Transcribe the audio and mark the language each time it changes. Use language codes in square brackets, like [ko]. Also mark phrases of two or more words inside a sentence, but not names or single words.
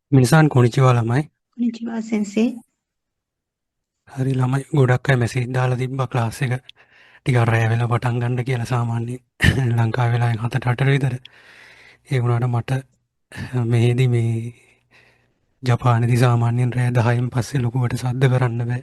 [ja] みなさん こんにちは ළමයි. こんにちは、先生。 [si] හරි ළමයි ගොඩක් අය මැසේජ් දාලා තිබ්බා ක්ලාස් එක ටිකක් රැ වෙලා පටන් ගන්න කියලා සාමාන්‍යයෙන් ලංකාවේ වෙලාවෙන් 7:00-8:00 විතර. ඒ වුණාට මට මෙහෙදි මේ ජපානයේදී සාමාන්‍යයෙන් රැ 10න් පස්සේ ලොකුවට සද්ද කරන්න බෑ.